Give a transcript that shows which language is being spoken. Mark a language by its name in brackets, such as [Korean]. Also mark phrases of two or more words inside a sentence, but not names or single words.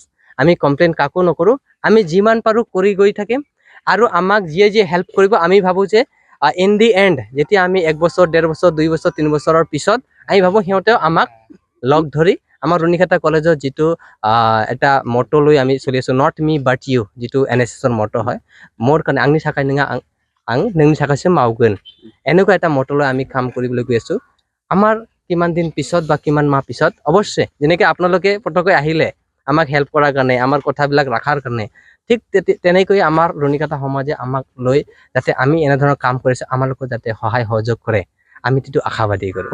[Assamese] আমি কমপ্লেইন কাকো নকৰোঁ, আমি যিমান পাৰোঁ কৰি গৈ থাকিম। আৰু আমাক যিয়ে হেল্প কৰিব আমি ভাবোঁ যে [English] in the end [Assamese] যেতিয়া আমি 1 বছৰ 1.5 বছৰ 2 বছৰ 3 বছৰৰ পিছত আমি ভাবোঁ সিহঁতেও আমাক লগ ধৰি আমাৰ ৰুণিখাটা কলেজৰ যিটো এটা মটো লৈ আমি চলি আছোঁ, [English] not me but you, [Assamese] যিটো NSSৰ মটো হয়, মোৰ কাৰণে [Bodo] आंनि थाखाय नङा आं नोंनि थाखायसो मावगोन, [Assamese] এনেকুৱা এটা মটো লৈ আমি কাম কৰিবলৈ গৈ আছোঁ। আমাৰ কিমান দিন পিছত বা কিমান মাহ পিছত অৱশ্যে যেনেকৈ আপোনালোকে পটককৈ আহিলে আমাক হেল্প কৰাৰ কাৰণে, আমাৰ কথাবিলাক ৰখাৰ কাৰণে, ঠিক তেনেকৈ আমাৰ ৰুণিখাটা সমাজে আমাক লৈ যাতে আমি এনেধৰণৰ কাম কৰিছোঁ আমালোকক যাতে সহায় সহযোগ কৰে, আমি সেইটো আশাবাদী কৰোঁ।